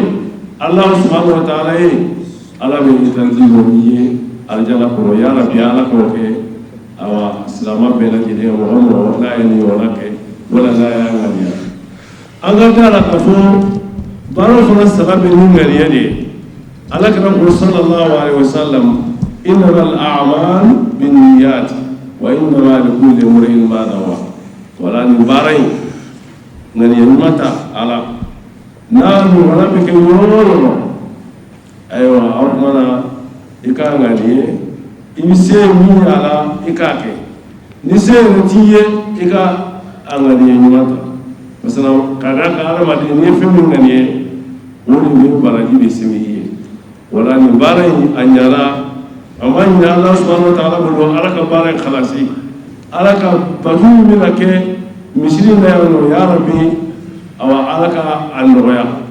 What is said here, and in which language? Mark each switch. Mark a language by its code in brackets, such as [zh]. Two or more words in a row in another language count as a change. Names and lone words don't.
[bm] Ala [ar] سبحانه وتعالى [bm] ye Ala bɛ itanti o ye arijana kɔnɔ [ar] يا ربي [bm] Ala k'o kɛ awa silama bɛɛ lajɛlen mɔgɔ mɔgɔ n'a ye nin ɲɔgɔnna kɛ wala n'a y'a ŋaniya an ka da la k'a fɔ baara fana saba bɛ ni ŋaniya de ye Alakira ko [ar] صلى الله عليه وسلم إنما الأعمال بالنيات وإنما لكل امرئ ما نوى [bm] wala nin baara in ŋaniya ɲuman ta Ala n'a ɲɔgɔnna bɛ kɛ yɔrɔ o yɔrɔ ayiwa aw kumana i ka ŋaniya i bɛ se min a la i k'a kɛ ni se yɛrɛ t'i ye i ka a ŋaniya ɲuman ta [fr] parce que [bm] ka d'a kan adamaden n'i ye fɛn min ŋaniya o de bɛ baraji de sɛbɛn i ye wala nin baara in a ɲana a ma ɲini Ala [ar] سبحانه وتعالى [bm] bolo Ala ka baara in khalasi Ala ka batu min bɛna kɛ misiri in na yan nɔ [ar] يا ربي [bm] awa Ala ka a nɔgɔya